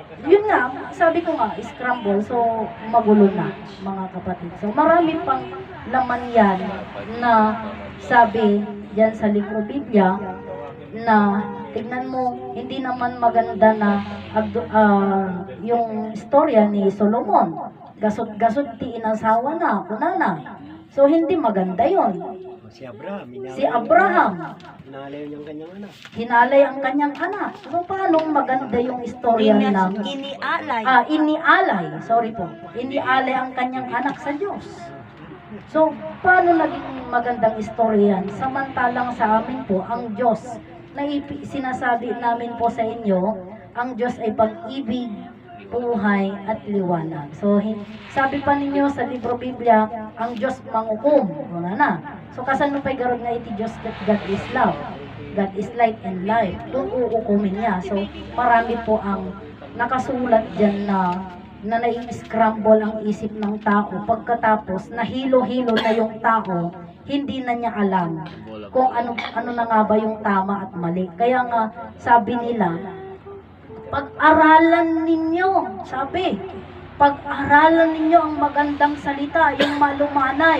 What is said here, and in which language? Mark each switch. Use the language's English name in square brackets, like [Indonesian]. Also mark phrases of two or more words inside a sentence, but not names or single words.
[Filipino] yun nga, sabi ko nga, scramble, so magulo na, mga kapatid. So marami pang laman yan na sabi dyan sa libro Biblia na tignan mo, hindi naman maganda na yung istorya ni Solomon. [Iloko] Gasot-gasot ti inasawa na, kunana. [Filipino] So hindi maganda yon. Si Abraham. Si Abraham, Hinalayo niyang kanyang anak. hinalay ang kanyang anak. So paano maganda yung istorya ng Inialay. inialay, sorry po, inialay ang kanyang anak sa Diyos. So, paano naging magandang istorya yan? Samantalang sa amin po, ang Diyos, na sinasabi namin po sa inyo, ang Diyos ay pag-ibig, buhay, at liwanag. So, sabi pa ninyo sa libro Biblia, ang Diyos mangukum. Wala na. So, [Iloko] kasano pa'y garod nga iti Diyos [English] that God is love. God is light and life. [Filipino] Doon uukumin niya. So, marami po ang nakasulat dyan na nai-scramble ang isip ng tao. Pagkatapos, nahilo-hilo na yung tao, hindi na niya alam kung ano na nga ba yung tama at mali. Kaya nga, sabi nila, pag-aralan ninyo, sabi, pag-aralan ninyo ang magandang salita, yung malumanay.